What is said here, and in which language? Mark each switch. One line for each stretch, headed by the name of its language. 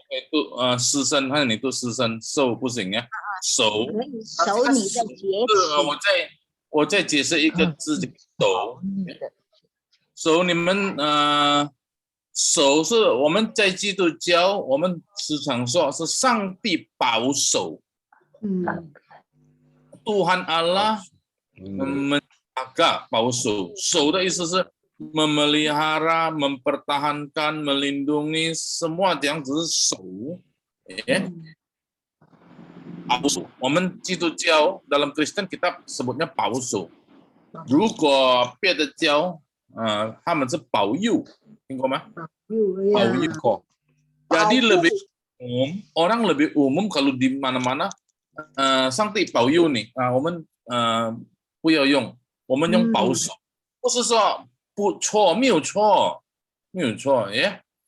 Chinese: 读四声，还有你读四声，守不行呀，守。守你的节期。我再解釋一個字，守。守你們守是我們在基督教，我們時常說是上帝保守。
Indonesian: Tuhan Allah menjaga 保守，
Chinese: 守的意思是
Indonesian: memelihara, mempertahankan, melindungi, semua
Chinese: 這樣子是守。保守，我們基督教
Indonesian: dalam Kristen kita sebutnya
Chinese: 保守。如果別的教，他們是保佑，聽過嗎？保佑。
Indonesian: Jadi lebih umum, orang lebih umum kalau di mana-mana，
Chinese: 上帝保佑你，我們不要用，我們用保守，不是說不錯，沒有錯，耶。